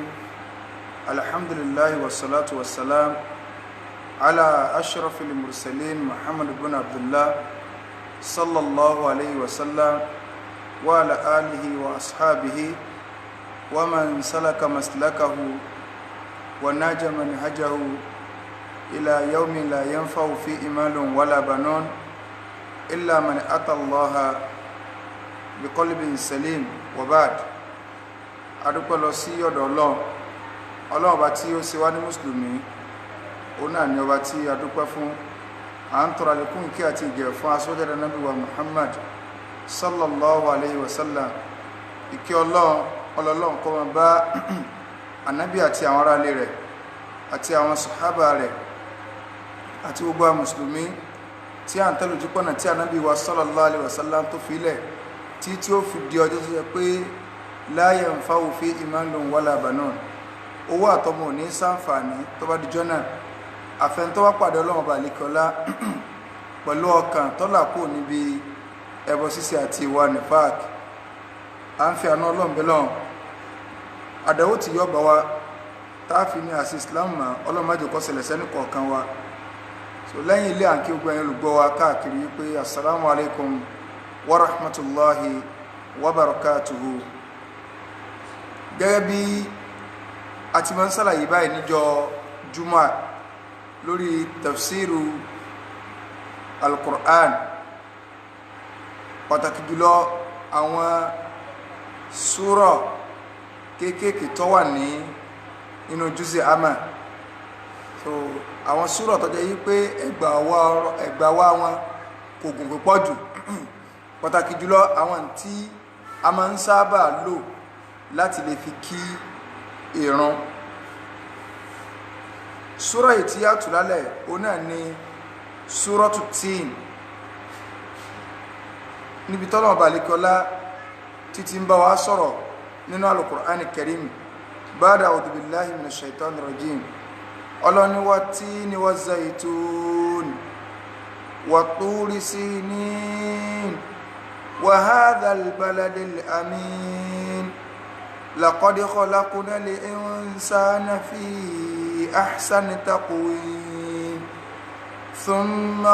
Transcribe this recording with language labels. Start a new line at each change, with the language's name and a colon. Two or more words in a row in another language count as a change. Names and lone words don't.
Arabic: الحمد لله والصلاة والسلام على أشرف المرسلين محمد بن عبد الله صلى الله عليه وسلم وعلى آله وأصحابه ومن سلك مسلكه وناج منهجه إلى يوم لا ينفع فيه مال ولا بنون إلا من أتى الله بقلب سليم.
Yoruba: وبعد adúpẹ́ lọ sí ọ̀dọ̀ Ọlọ́run ọba tí ó ṣe wá ní mùsùlùmí, òun náà ni ọba tí a dúpẹ́ fún. À ń tọrọ àlékún ìkẹ́ àti ìgẹ̀ fún aṣọ́jáde Ànábì wa Muhammad
Arabic: صلى الله عليه وسلم.
Yoruba: Ìkẹ́ Ọlọ́run kó máa bá Ànábì àti àwọn ará ilé rẹ̀ àti àwọn sàhábà rẹ̀ àti gbogbo àwọn mùsùlùmí tí à ń tẹ̀lé ojúpọ̀nà tí Ànábì wa
Arabic: صلى الله عليه وسلم
Yoruba: tó fi lẹ̀ tí ó fi di ọjọ́ tó yẹ pé
Arabic: لا ينفع فيه مال ولا بنون,
Yoruba: owó àtọmọ ò ní ṣàǹfààní tó bá dijọ́ náà àfẹn tó wá pàdé Ọlọ́run ọba àlekọ́lá pẹ̀lú ọkàn tọ́lá kò níbi ẹbọ ṣíṣe àti ìwà nifaq. À ń fi àná Ọlọ́run bẹ́ lọ́run àdánwò tí yọ bá wa táàfin ní àṣì Islam mọ́ Ọlọ́run má jẹ́ kó ṣẹlẹ̀ sẹ́ni kọ̀ọ̀kan wa. So lẹ́yìn ilé àǹkí gbogbo ẹ̀yin olùgbọ́ wa káàkiri wípé
Arabic: السلام عليكم ورحمة الله وبركاته.
Yoruba: Gẹ́gẹ́ bí a ti máa ń ṣàlàyé báyìí níjọ́ Juma lórí tafsiru al-Qur'an, pàtàkì jùlọ àwọn súrà kéékèèké tó wà nínú juz'i amma. So àwọn súrà tó jẹ́ yí pé ẹgbà wá wọn kò gùn púpọ̀ jù pàtàkì jùlọ àwọn tí a máa ń sábà lò láti lè fi kí ìran. Súrà yìí tí a tù lálẹ́ òun náà ni Suratu Tin, níbi tọ́lọ̀ ọba àlekọ́lá títí ń bá wa sọ̀rọ̀ nínú al-Qur'an al-Karim
Arabic: بعد أعوذ بالله من الشيطان الرجيم. Ọlọ́ni والتين والزيتون وطور سينين وهذا البلد الأمين لقد خلقنا الإنسان في أحسن تقويم ثم